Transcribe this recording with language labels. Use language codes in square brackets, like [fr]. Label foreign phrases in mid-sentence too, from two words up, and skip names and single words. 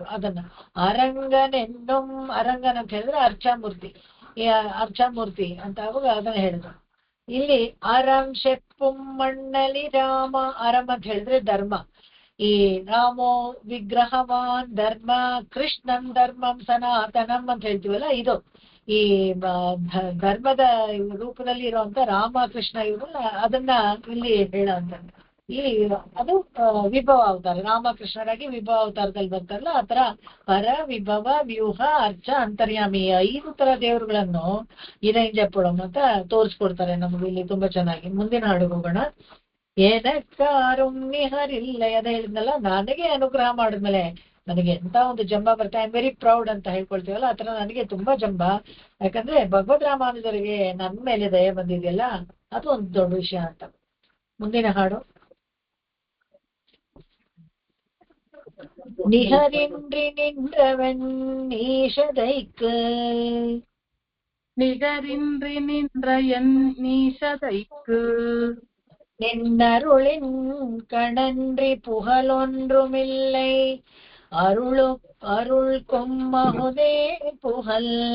[kn] ಅದನ್ನ ಅರಂಗನ್ ಅಂತ ಹೇಳಿದ್ರೆ ಅರ್ಚಾಮೂರ್ತಿ ಅಂತ ಅವಾಗ ಅದನ್ನ ಹೇಳಿದ್ರು. ಇಲ್ಲಿ [ta] அறம் செப்பும் மண்ணலி ராம, [kn] ಅರಂ ಅಂತ ಹೇಳಿದ್ರೆ ಧರ್ಮ. ಈ [sa] ರಾಮೋ ವಿಗ್ರಹವಾನ್ ಧರ್ಮ, ಕೃಷ್ಣನ್ ಧರ್ಮಂ ಸನಾತನಂ [kn] ಅಂತ ಹೇಳ್ತೀವಲ್ಲ, ಇದು ಈ ಧರ್ಮದ ರೂಪದಲ್ಲಿ ಇರುವಂತ ರಾಮ ಕೃಷ್ಣ ಇವರು ಅದನ್ನ ಇಲ್ಲಿ ಹೇಳೋಂತ. ಇಲ್ಲಿ ಅದು ವಿಭವ ಅವತಾರ, ರಾಮಕೃಷ್ಣರಾಗಿ ವಿಭವ ಅವತಾರದಲ್ಲಿ ಬರ್ತಾರಲ್ಲ ಆತರ ಪರ, ವಿಭವ, ವ್ಯೂಹ, ಅರ್ಚ, ಅಂತರ್ಯಾಮಿ 5 ತರ ದೇವರುಗಳನ್ನು ಇರೈಂಜಪ್ಪಡು ಅಂತ ತೋರಿಸ್ಕೊಡ್ತಾರೆ ನಮ್ಗೆ ಇಲ್ಲಿ ತುಂಬಾ ಚೆನ್ನಾಗಿ. ಮುಂದಿನ ಹಾಡು ಹೋಗೋಣ. ಏನಕ್ಕಾರುಣ್ಣಿಹರಿಲ್ಲ ಅದ ಹೇಳಿದ್ನಲ್ಲ, ನನಗೆ ಅನುಗ್ರಹ ಮಾಡಿದ್ಮೇಲೆ ನನಗೆ ಎಂತ ಒಂದು ಜಂಬ ಬರ್ತಾ, [en] I am very proud [kn] ಅಂತ ಹೇಳ್ಕೊಳ್ತೀವಲ್ಲ, ಆತರ ನನಗೆ ತುಂಬಾ ಜಂಬ. ಯಾಕಂದ್ರೆ ಭಗವದ್ ರಾಮಾನುಜರಿಗೆ ನನ್ನ ಮೇಲೆ ದಯ ಬಂದಿದೆಯಲ್ಲ, ಅದು ಒಂದು ದೊಡ್ಡ ವಿಷಯ ಅಂತ. ಮುಂದಿನ ಹಾಡು. [ta] நிகரின்றி நின்றவன் நீஷதைக்கு நிகரின்றி நின்ற என் நீஷதைக்கு நின்னருளின் கணன்றி புகழொன்றுமில்லை அருள் கொம்மகுதே புகழ்.